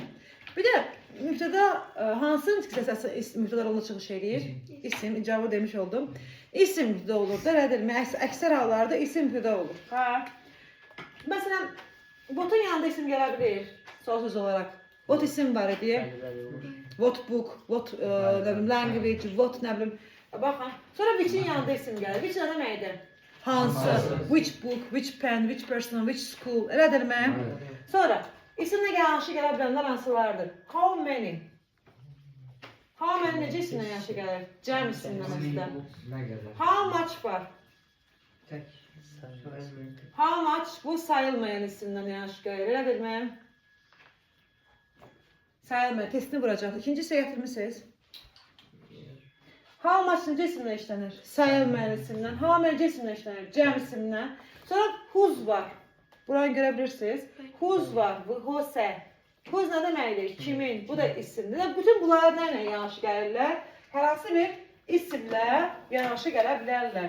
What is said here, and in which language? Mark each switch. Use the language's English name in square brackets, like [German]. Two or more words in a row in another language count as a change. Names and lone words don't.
[Azerbaijani] Bir də mübtəda hansı mübtəda roluna çıxış edir? İsim, icabı demiş oldum. İsim mübtəda olur da, elədirmi? Əksər hallarda isim mübtəda olur. Məsələn, what'un yanında isim gələ bilir, sual söz olaraq. What isim var idi? [English] What book, what language, what [Azerbaijani] nə bilim. Baxın, sonra which'in yanında isim gəlir. Which nə deməkdir? Hansı, [English] which book, which pen, which person, which school, [Azerbaijani] elədirmi? Sonra, isimlə yanaşı gələ bilənlər hansılardır? [English] How many? How many [Azerbaijani] necə isimlə yanaşı gəlir? Cəm isimlə məsələ. [English] How much [Azerbaijani] var? [English] How much [Azerbaijani] bu sayılmayan isimlə yanaşı gəlir, elədirmi? Sayılmayan, testini vuracaq. İkinci hissə gətirmişsiniz. [English] How much [Azerbaijani] necə isimlə işlənir? Sayılmayan isimlə. [English] How many [Azerbaijani] necə isimlə işlənir? Cəm isimlə. Sonra whose var. Buranı görə bilirsiniz. Whose var. Whose. Whose nə deməkdir? Kimin? Bu da isimdir. Bütün bunlar nə ilə yanaşı gəlirlər? Hər hansı bir isimlə yanaşı gələ bilərlər.